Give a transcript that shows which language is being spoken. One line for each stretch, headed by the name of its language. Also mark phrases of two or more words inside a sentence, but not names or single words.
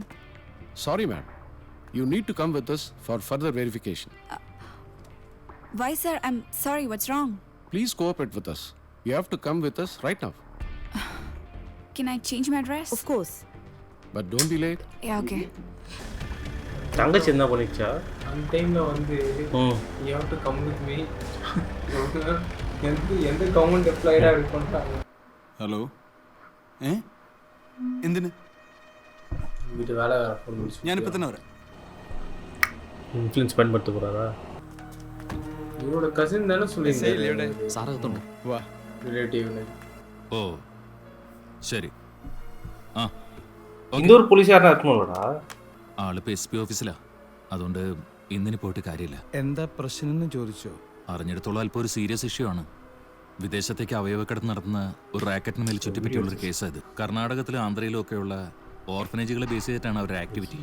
English: Sorry, ma'am. You need to come with us for further verification. Why, sir? I'm sorry. What's wrong? Please cooperate with us. You have to come with us right now. Can I change my address? Of course. But don't be late. Yeah, okay.
Tamil: தங்கச்சி என்ன பண்ணிச்சா? அந்த டைம்ல வந்து
English: you have to come with me.
Tamil: எந்த
English: government employee
Tamil: அப்படி பண்றாங்க?
Malayalam: ഹലോ, എന്തിന്?
Tamil: வீட்டு வேலை பண்ணி முடிச்சு
Malayalam: ഞാനിപ്പോ തന്നെ വരാം.
Tamil: இன்ஃப்ளூயன்ஸ் பயன்படுத்த போறாரா? இவரோட கசின் தானே சொல்லியிருந்தேன்.
Malayalam: സാറകത്തുണ്ട്. വാ,
Tamil: ரிலேட்டிவ்னு.
Malayalam: ഓ ശരി. ആ
Tamil: இந்த ஒரு போலீஸ்காரனா இருக்குமோடா?
Malayalam: ആളിപ്പോ SP ഓഫീസിലാ. അതുകൊണ്ട് ഇന്നിന് പോയിട്ട് കാര്യമില്ല. എന്താ പ്രശ്നം എന്ന് ചോദിച്ചോ? അറിഞ്ഞെടുത്തോളം അല്പം ഒരു
English: serious issue
Malayalam: ആണ്. വിദേശത്തേക്ക് അവയവക്കടത്ത് നടത്തുന്ന ഒരു റാക്കറ്റിന് മേൽ ചുറ്റിപ്പറ്റിയുള്ളൊരു കേസാണ് ഇത്. കർണാടകത്തിലും ആന്ധ്രയിലും ഒക്കെയുള്ള ഓർഫനേജുകളെ ബേസ് ചെയ്തിട്ടാണ് അവരുടെ ആക്ടിവിറ്റി.